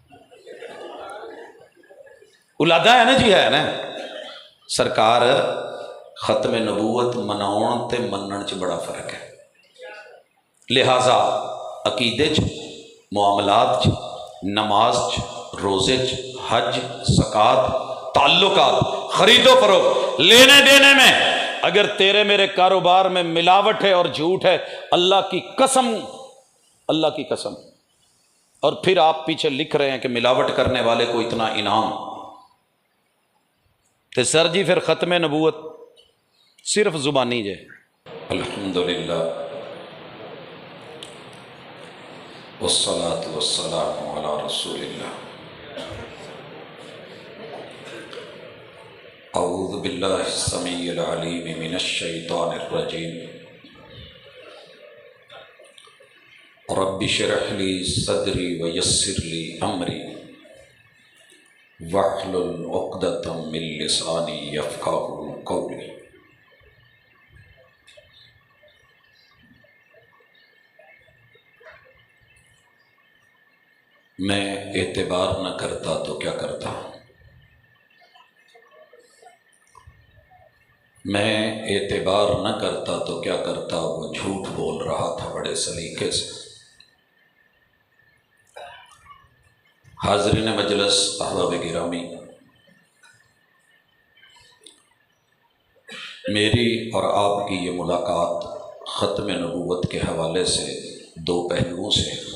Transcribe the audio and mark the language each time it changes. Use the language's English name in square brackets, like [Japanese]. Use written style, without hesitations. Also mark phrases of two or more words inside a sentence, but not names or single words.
[Punjabi] اولاداں ہے نا جی ہے نا سرکار ختم نبوت مناؤن تے منن چ بڑا فرق ہے لہٰذا عقیدے چ معاملات چ نماز چ روزے چ حج زکوٰۃ تعلقات خرید و فروخت [Urdu] لینے دینے میں اگر تیرے میرے کاروبار میں ملاوٹ ہے اور جھوٹ ہے اللہ کی قسم اور پھر آپ پیچھے لکھ رہے ہیں کہ ملاوٹ کرنے والے کو اتنا انعام تو سر جی پھر ختم نبوت صرف زبانی جے [Arabic] الحمدللہ والصلاة والسلام علی رسول اللہ اعوذ باللہ السمیع العلیم من الشیطان الرجیم رب اشرح لی صدری ویسر لی امری واحلل عقدۃ من لسانی یفقہوا قولی [Urdu] میں اعتبار نہ کرتا تو کیا کرتا میں اعتبار نہ کرتا تو کیا کرتا وہ جھوٹ بول رہا تھا بڑے سلیقے سے حاضرین مجلس احباب گرامی میری اور آپ کی یہ ملاقات ختم نبوت کے حوالے سے 2 پہلوؤں سے